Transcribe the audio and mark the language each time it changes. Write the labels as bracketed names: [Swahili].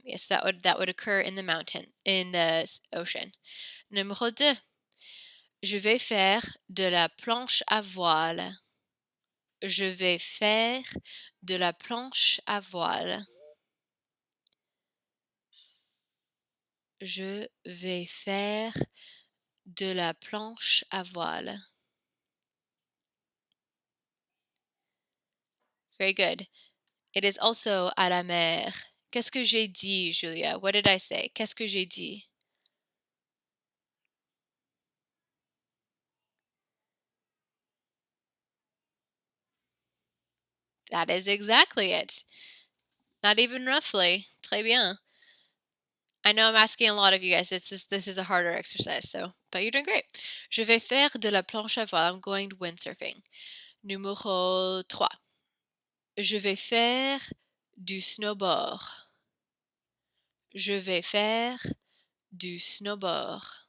[English] Yes, that would occur in the mountain, in the ocean. [French] Numéro 2. Je vais faire de la planche à voile. Je vais faire de la planche à voile. Je vais faire de la planche à voile. [English] Very good. It is also [French] à la mer. Qu'est-ce que j'ai dit, Julia? [English] What did I say? [French] Qu'est-ce que j'ai dit? [English] That is exactly it. Not even roughly. [French] Très bien. [English] I know I'm asking a lot of you guys. This is a harder exercise, but you're doing great. [French] Je vais faire de la planche à voile. [English] I'm going windsurfing. [French] Numéro 3. Je vais faire du snowboard. Je vais faire du snowboard.